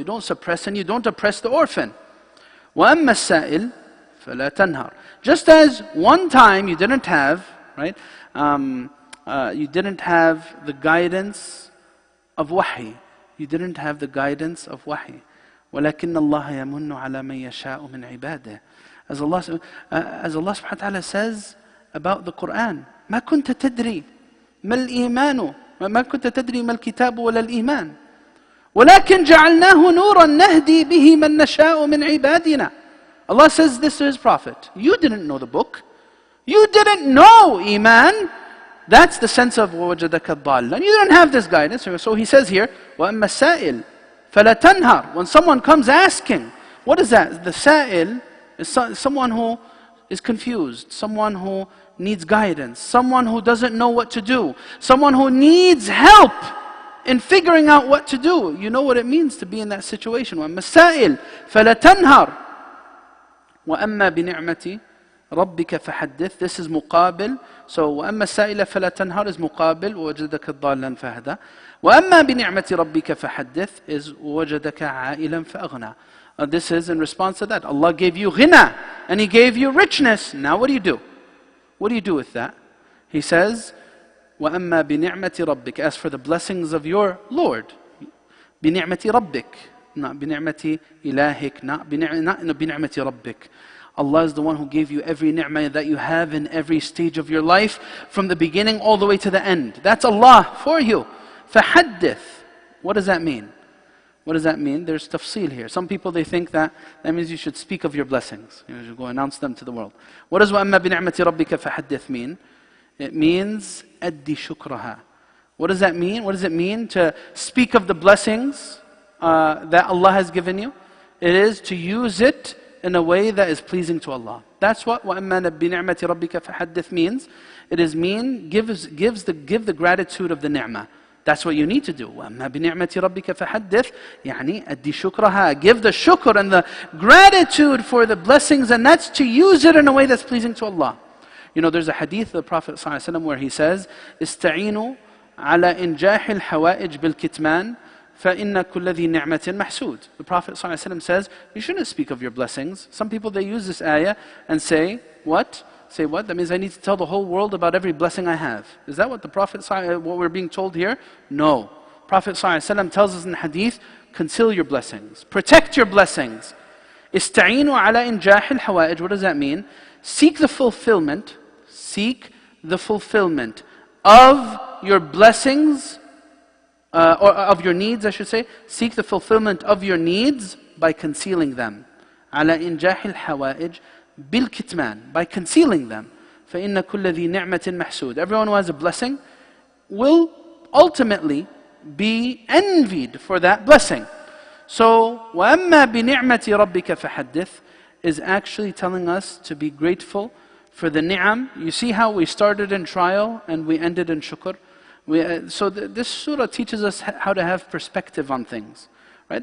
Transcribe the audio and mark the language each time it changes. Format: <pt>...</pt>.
<en>You don't suppress and you don't oppress the orphan.</en> <ar>وَأَمَّا السَّائِلِ فَلَا تَنْهَرْ.</ar> <en>Just as one time you didn't have, right? You didn't have the guidance of wahi. You didn't have the guidance of wahi.</en> <ar>وَلَكِنَّ اللَّهَ يَمُنُّ عَلَى مَنْ يَشَاءُ مِنْ عِبَادِهِ.</ar> <en>As Allah subhanahu wa ta'ala says about the Qur'an,</en> <ar>ما كنت تدري ما الإيمان ما كنت تدري ما الكتاب ولا الإيمان ولكن جعلناه نورا نهدي به من نشاء من عبادنا.</ar> <en>Allah says this to His Prophet. You didn't know the book. You didn't know Iman. That's the sense of</en> <ar>وَوَجَدَكَ ضَالًّا.</ar> <en>You didn't have this guidance. So He says here,</en> <ar>وَأَمَّا السَّائِلِ فَلَا تَنْهَرْ.</ar> <en>When someone comes asking, what is that? The sa'il is someone who is confused, someone who needs guidance, someone who doesn't know what to do, someone who needs help in figuring out what to do. You know what it means to be in that situation.</en> <ar>وَأَمَّا السَّائِلِ فَلَا تَنْهَرْ وَأَمَّا بِنِعْمَةِ رَبِّكَ فَحَدِّثْ.</ar> <en>This is muqabil. So</en> <ar>وَأَمَّا السَّائِلَ فَلَا تَنْهَرْ</ar> <en>is muqabil</en> <ar>وَوَجَدَكَ ضَالًّا فَهَدَى. وَأَمَّا بِنِعْمَةِ رَبِّكَ فَحَدِّثْ</ar> <en>is</en> <ar>وَوَجَدَكَ عَائِلًا فَأَغْنَى.</ar> <en>This is in response to that. Allah gave you ghina and He gave you richness. Now what do you do? What do you do with that? He says,</en> <ar>وَأَمَّا بِنِعْمَةِ رَبِّكَ.</ar> <en>As for the blessings of your Lord,</en> <ar>بِنِعْمَةِ رَبِّكَ,</ar> <en>not</en> <ar>بِنِعْمَةِ إِلَهِكَ,</ar> <en>not بِنِعْمَةِ رَبِّكَ. Allah is the one who gave you every ni'mah that you have in every stage of your life, from the beginning all the way to the end. That's Allah for you.</en> <ar>فَحَدِّثْ.</ar> <en>What does that mean? What does that mean? There's tafsil here. Some people, they think that means you should speak of your blessings. You should go announce them to the world. What does</en> <ar>وَأَمَّا بِنِعْمَةِ رَبِّكَ فَحَدِّثْ</ar> <en>mean? It means</en> <ar>أَدِّ شُكْرَهَا.</ar> <en>What does that mean? What does it mean to speak of the blessings that Allah has given you? It is to use it in a way that is pleasing to Allah. That's what</en> <ar>وَأَمَّا بِنِعْمَةِ رَبِّكَ فَحَدِّثْ</ar> <en>means. It is give the gratitude of the ni'mah. That's what you need to do.</en> <ar>وَأَمَّا بِنِعْمَةِ رَبِّكَ فَحَدِّثْ يعني أَدِّ شُكْرَهَا.</ar> <en>Give the shukr and the gratitude for the blessings, and that's to use it in a way that's pleasing to Allah. There's a hadith of the Prophet ﷺ where he says,</en> <ar>استعينوا على إنجاح الحوائج بالكتمان فإن كل ذي نعمة محسود.</ar> <en>The Prophet ﷺ says, you shouldn't speak of your blessings. Some people, they use this ayah and say, what? Say what? That means I need to tell the whole world about every blessing I have. Is that what the Prophet, what we're being told here? No. Prophet ﷺ tells us in the hadith, conceal your blessings. Protect your blessings.</en> <ar>استعينوا على إنجاح الحوائج.</ar> <en>What does that mean? Seek the fulfillment of your blessings, or of your needs, I should say. Seek the fulfillment of your needs by concealing them.</en> <ar>على إنجاح الحوائج بالكتمان,</ar> <en>by concealing them.</en> <ar>فإن كل ذي نعمة محسود.</ar> <en>Everyone who has a blessing will ultimately be envied for that blessing. So</en> <ar>وأما بنعمة ربك فحدث</ar> <en>is actually telling us to be grateful for the ni'am. You see how we started in trial and we ended in shukr? So this surah teaches us how to have perspective on things. Right?</en>